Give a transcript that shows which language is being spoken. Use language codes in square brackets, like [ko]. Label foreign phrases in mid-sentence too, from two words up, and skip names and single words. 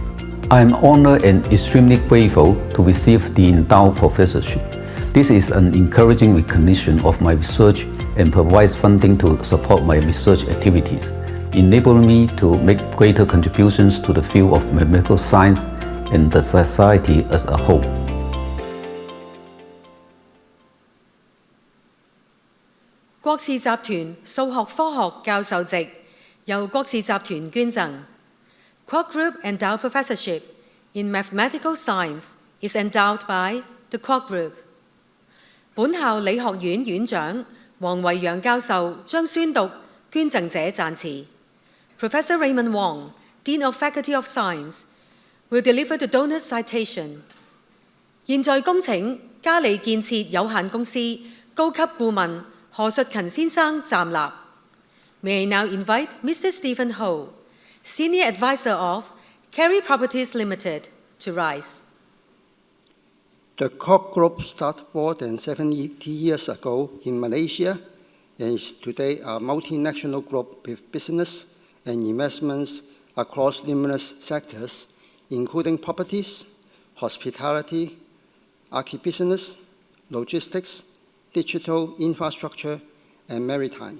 [en] I am honored and extremely grateful to receive the Endowed Professorship. This is an encouraging recognition of my research and provides funding to support my research activities, enabling me to make greater contributions to the field of mathematical science and the society as a whole. [zh] 國士集團數學科學教授席由國士集團捐贈。 [en] Quoc Group Endowed Professorship in Mathematical Science is endowed by the Quoc Group。 [zh] 本校理學院院長黃維揚教授將宣讀捐贈者讚詞。 [en] Professor Raymond Wong, Dean of Faculty of Science, will deliver the donor's citation。 [zh] 現在恭請嘉利建設有限公司高級顧問何述勤先生站立。 [en] May I now invite Mr. Stephen Ho, Senior Advisor of Carey Properties Limited, to rise. The Quoc Group started more than 70 years ago in Malaysia and is today a multinational group with business and investments across numerous sectors, including properties, hospitality, agribusiness, logistics, digital infrastructure, and maritime.